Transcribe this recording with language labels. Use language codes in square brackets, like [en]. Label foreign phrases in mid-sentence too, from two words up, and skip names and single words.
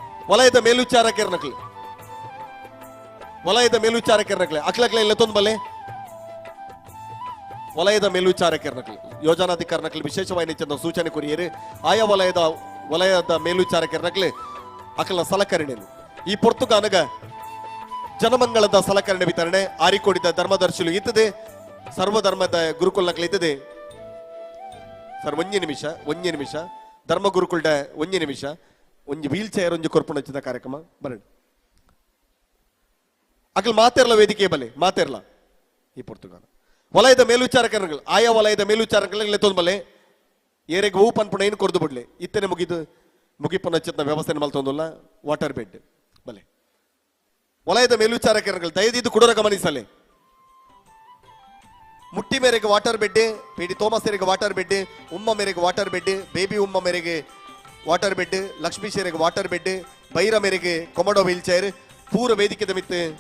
[tcy] ಥೋಮಸ್ ವಲಯದ ಮೇಲ್ವಿಚಾರಕರು ವಲಯದ ಮೇಲ್ವಿಚಾರಕರನಕ್ಲೆ ಅಕ್ಲಕ್ಲೆ ಇಲ್ಲತ್ತೊಂದು ಬಲೆ ವಲಯದ ಮೇಲ್ವಿಚಾರಕರನಕ್ಲೆ ಯೋಜನಾಧಿಕಾರನಕ್ಲೆ ವಿಶೇಷವಾಗಿ ಚಂದ ಸೂಚನೆ ಕೊರಿಯರು ಆಯಾ ವಲಯದ ಮೇಲ್ವಿಚಾರಕರನಕ್ಲೆ ಅಕಲ ಸಲಕರಣೆ ಈ ಪೊರ್ತುಗಾನಗ ಜನಮಂಗಳದ ಸಲಕರಣೆ ವಿತರಣೆ ಆರಿಕೋಡಿದ ಧರ್ಮದರ್ಶಿಲು ಇತ್ತದೆ ಸರ್ವಧರ್ಮದ ಗುರುಕುಲನಕ್ಲೆ ಇತ್ತದೆ ಸರ್ ಒಂಜಿ ನಿಮಿಷ ಧರ್ಮ ಗುರುಕುಲ್ಡ ಒಂಜಿ ನಿಮಿಷ ಒಂಜಿ [en] wheel chair [tcy] ಒಂಜಿ ಕೊರ್ಪುಣ ಹಚ್ಚಿದ ಕಾರ್ಯಕ್ರಮ ಬರಡಿ ಅಕಲ್ ಮಾತೆರ್ಲ ವೇದಿಕೆ ಬಲೆ ಮಾತೆರ್ಲ ಈ ಪೊರ್ತುಗಾಲ ವಲಯದ ಮೇಲ್ವಿಚಾರಕರುಗಳು ಆಯಾ ವಲಯದ ಮೇಲ್ವಿಚಾರಕರಲ್ಲಿ ತೊಂದ್ ಬಲೆ ಏರೆಗೆ ಹೂ ಪನ್ಪುಣ ಏನು ಕೊರ್ದು ಬಿಡ್ಲೆ ಇತ್ತನೆ ಮುಗಿಪುನ ಹಚ್ಚಿದ ವ್ಯವಸ್ಥೆ ಮಲ್ತೊಂದಲ್ಲ [en] water bed [tcy] ಬಲೆ ವಲಯದ ಮೇಲ್ವಿಚಾರಕರುಗಳು ದಯದಿದ್ದು ಕುಡರ ಗಮನಿಸಲೆ ಮುಟ್ಟಿ ಮೇರೆಗೆ [en] water bed [tcy] ಪೇಡಿ ಥೋಮಸ್ ಮೇರೆಗೆ [en] water bed [tcy] ಉಮ್ಮ ಮೇರೆಗೆ [en] water bed [tcy] ಬೇಬಿ ಉಮ್ಮ ಮೇರೆಗೆ [en] water bed [tcy] ಲಕ್ಷ್ಮೀ ಶೇರೆಗೆ [en] water bed [tcy] ಬೈರ ಮೇರೆಗೆ ಕೊಮಡೋ [en] wheel chair [tcy] ಪೂರ ವೇದಿಕೆ ಮಿತ್ತು